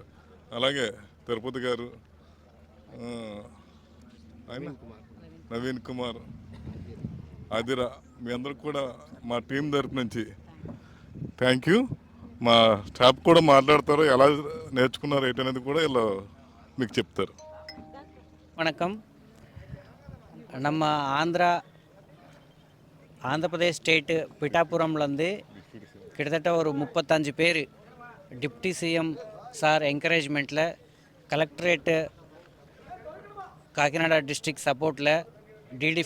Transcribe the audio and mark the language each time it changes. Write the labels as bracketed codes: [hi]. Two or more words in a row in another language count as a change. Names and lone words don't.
[te] అలాగే తిరుపతి గారు, ఆయన నవీన్ కుమార్, ఆదిరా, మీ అందరికి కూడా మా టీం తరపు నుంచి [en] thank you. [te] మా స్టాఫ్ కూడా మాట్లాడతారు, ఎలా నేర్చుకున్నారు ఏంటనేది కూడా ఇలా మీకు చెప్తారు. [ta] வணக்கம். நம்ம ஆந்திரப்பிரதேஷ் ஸ்டேட்டு பிட்டாபுரம்லேருந்து கிட்டத்தட்ட ஒரு 35 பேர் [en] deputy CM sir [ta] என்கரேஜ்மெண்ட்டில், கலெக்டரேட்டு காக்கிநாடா [en] district support, [ta] டிடி